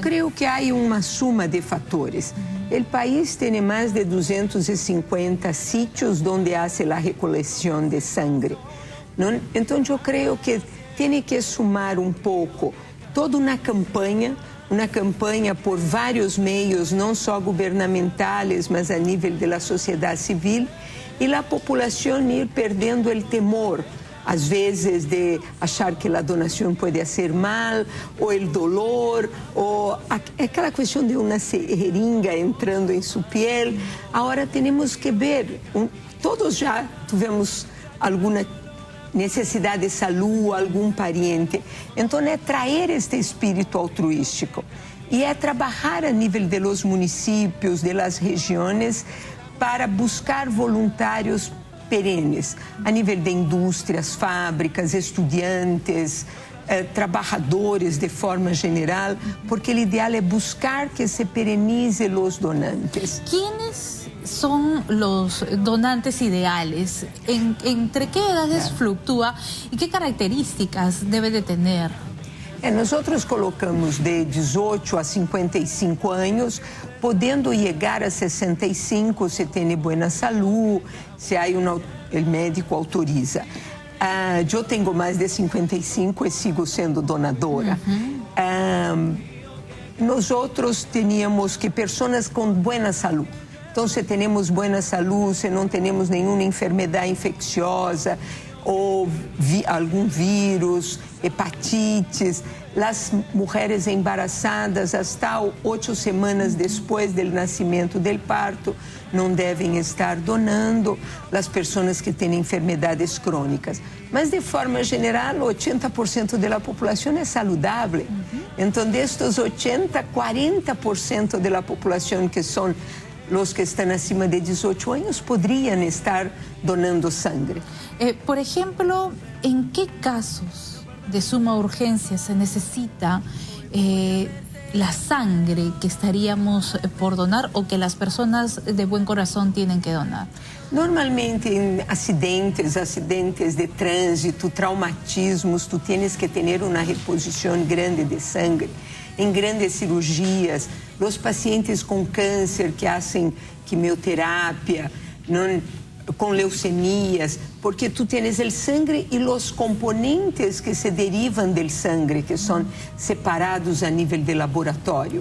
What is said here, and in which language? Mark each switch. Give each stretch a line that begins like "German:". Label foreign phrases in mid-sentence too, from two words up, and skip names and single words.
Spanish: Yo creo que hay una suma de factores. El país tiene más de 250 sitios donde hace la recolección de sangre, ¿no? Entonces yo creo que tiene que sumar un poco toda una campaña por varios medios, no solo gubernamentales, mas a nivel de la sociedad civil, y la población ir perdiendo el temor,
Portuguese: às vezes de achar que a donação pode ser mal, ou o dolor, ou aquela questão de uma seringa entrando em sua pele. Agora temos que ver, todos já tivemos alguma necessidade de saúde, algum pariente. Então é trazer este espírito altruístico e é trabalhar a nível
Spanish: de los
Portuguese: municípios,
Spanish: de las
Portuguese: regiões, para buscar voluntários perenes, a nível de indústrias, fábricas, estudantes, trabalhadores de forma geral, porque o ideal é buscar que se perenize os donantes.
Spanish: ¿Quiénes son los donantes ideales? ¿Entre qué edades fluctúa y qué características debe de tener?
Portuguese: Nós colocamos de 18 a 55 anos, podendo chegar a 65 se tem boa saúde, se o médico autoriza. Eu tenho mais de 55 e sigo sendo donadora. Nós tínhamos que pessoas com boa saúde. Então, se temos boa saúde, se não temos nenhuma enfermidade infecciosa, o
Spanish: algún virus,
Portuguese: hepatitis.
Spanish: Las mujeres embarazadas hasta 8 semanas después del nacimiento del parto
Portuguese: não devem estar donando, as pessoas que têm enfermidades crônicas. Mas, de forma geral, 80% da população é saudável. Então, destes 80, 40% da população que são os que estão acima de 18 anos poderiam estar donando sangue. Por exemplo, em que casos de suma urgência se necessita
Spanish: la sangre que estaríamos por donar o que las personas de buen corazón tienen que donar?
Portuguese: Normalmente em acidentes de trânsito, traumatismos,
Spanish: tu tienes que
Portuguese: ter uma reposição grande de sangue. Em grandes cirurgias, os pacientes com câncer que fazem quimioterapia, com leucemias, porque tu tens o sangue e os componentes que se derivam do sangue, que são separados a nível de laboratório.